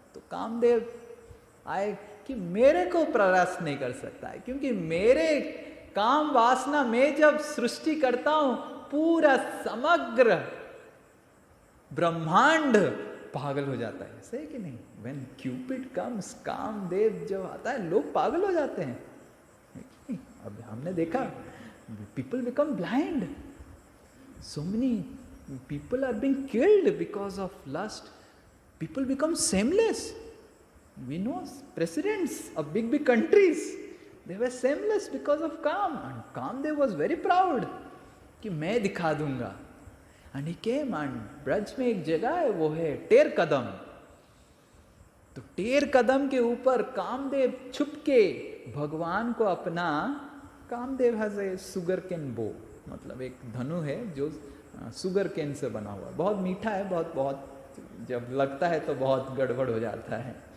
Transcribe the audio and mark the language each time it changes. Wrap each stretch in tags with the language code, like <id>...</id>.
<hi>तो कामदेव आए कि मेरे को परास्त नहीं कर सकता है, क्योंकि मेरे काम वासना में जब सृष्टि करता हूं पूरा समग्र ब्रह्मांड पागल हो जाता है। ऐसे है कि नहीं?</hi> <en>When Cupid comes,</en> <hi>कामदेव जब आता है लोग पागल हो जाते हैं। अब हमने देखा</hi> <en>people become blind, so many people are being killed because of lust, people become shameless. We know presidents of big countries, they were shameless because of kaam, and Kamdev was very proud</en> <hi>कि मैं दिखा दूंगा।</hi> <en>And he came, and</en> <hi>Braj में एक जगह है वो है टेर कदम। तो टेर कदम के ऊपर कामदेव छुप के भगवान को अपना, Kamadeva</hi> <en>has a sugarcane bow,</en> <hi>मतलब एक धनु है जो सुगर केन से बना हुआ है, बहुत मीठा है, बहुत बहुत जब लगता है तो बहुत गड़बड़ हो जाता है।</hi>